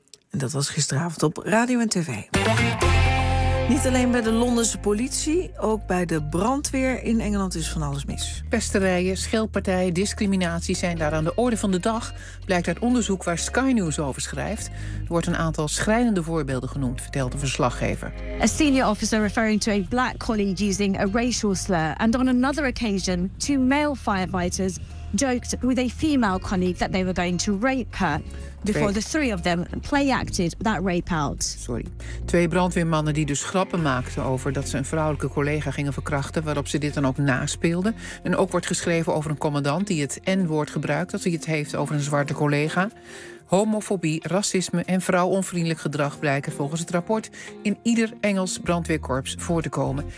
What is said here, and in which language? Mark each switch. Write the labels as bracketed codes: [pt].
[nl] En dat was gisteravond op Radio en TV. Niet alleen bij de Londense politie, ook bij de brandweer in Engeland is van alles mis. Pesterijen, scheldpartijen, discriminatie zijn daar aan de orde van de dag, blijkt uit onderzoek waar Sky News over schrijft. Er wordt een aantal schrijnende voorbeelden genoemd, vertelt de verslaggever. [en] A senior officer referring to a black colleague using a racial slur. And on another occasion, 2 male firefighters joked with a female colleague that they were going to rape her. Before the 3 of them play-acted that rape out. Sorry. [nl] 2 brandweermannen die dus grappen maakten over dat ze een vrouwelijke collega gingen verkrachten, waarop ze dit dan ook naspeelden. En ook wordt geschreven over een commandant die het N-woord gebruikt als hij het heeft over een zwarte collega. Homofobie, racisme en vrouwonvriendelijk gedrag blijken volgens het rapport in ieder Engels brandweerkorps voor te komen.